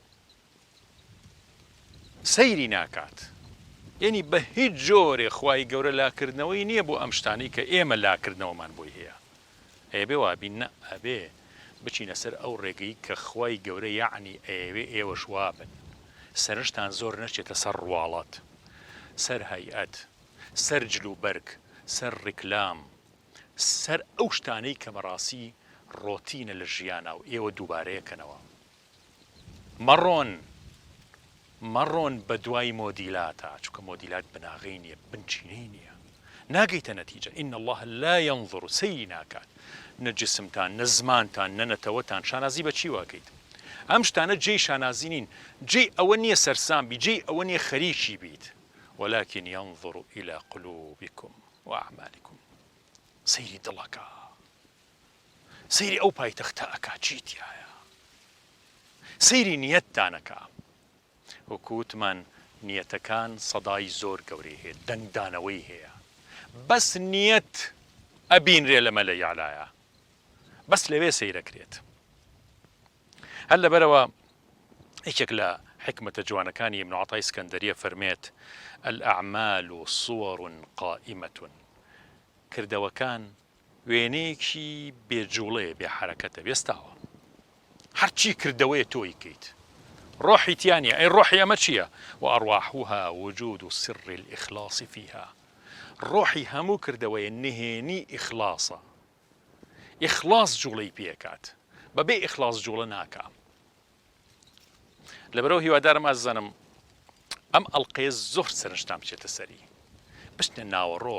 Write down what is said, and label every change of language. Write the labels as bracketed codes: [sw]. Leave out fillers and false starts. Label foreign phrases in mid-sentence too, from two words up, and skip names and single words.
[ckb] سەیری ناکات یعنی بە هیچ جۆرێ خوای گەورە لاکردنەوەی نییە بۆ ئەم شتانی کە ئێمە لاکردنەوەمان بۆی هەیە ئەبێ وابین نە ئەبێ بچینە سەر ئەو ڕێگەی کە خوای گەورە یعنی ئەوێ ئێوەش وابن سەرشتان زۆر نەچێتە سەر ڕواڵەت سەر هەیئەت سەر جلوبەرگ سەر ڕیکلام سەر ئەو شتانەی کە بەڕاستی ڕۆتینە لە ژیانە و ئێوە دووبارەیەکەنەوە. مەڕۆن بە دوای مۆدیلاتە، چونکە مۆدیلات بناغی نییە، بنچینەی نییە، ناگەیتە نەتیجە. [ar] ئین الله لا ينظر، [ckb] سەیری ناکات نە جسمتان، نە زمانتان، نە نەتەوەتان. شانازی بە چی واکەیت؟ ئەم شتانە جێی شانازی نین، جێی ئەوە نییە سەرسام بی، جێی ئەوە نییە خەریکی بیت. [ar] ولكن ينظر إلى قلوبكم وأعمالكم. [ckb] سەیری دڵەکە، سەیری ئەو پایتەختە ئەکا چیتیایە، سەیری نیەتتانەکە. وەکوتمان نیەتەکان سەدای زۆر گەورەی هەیە، دەنگدانەوەی هەیە. بەس نیەت ئەبینرێ لە مەلە یاعلایە، بەس لەوێ سەیرەکرێت. هەر لەبەرەوە یەکێک لە حکمەتە جوانەکانی ئیبن عەتای ئیسکەندەریە فەرمێت [ar] الأعمال صور قائمة. [ckb] کردەوەکان وێنەیەکی بێجوڵەیە، بێ حرەکەتە، بێستاوە. هەرچی کردەوەیە تۆی کەیت، ڕۆحی تیانە. ئەی ڕۆحی ئەمە چییە؟ [ar] وأرواحها وجود سر الإخلاص فيها. [ckb] ڕۆحی هەموو کردەوەیە نهێنی ئیخلاسە. ئیخلاس جوڵەی پێکات، بەبێ ئیخلاس جوڵە ناکا. لەبەرەوە هیوادارم ئازانم ئەم ئەڵقەیە زۆر سەرنجتان بچێتە سەری، بچنە ناوەڕۆک.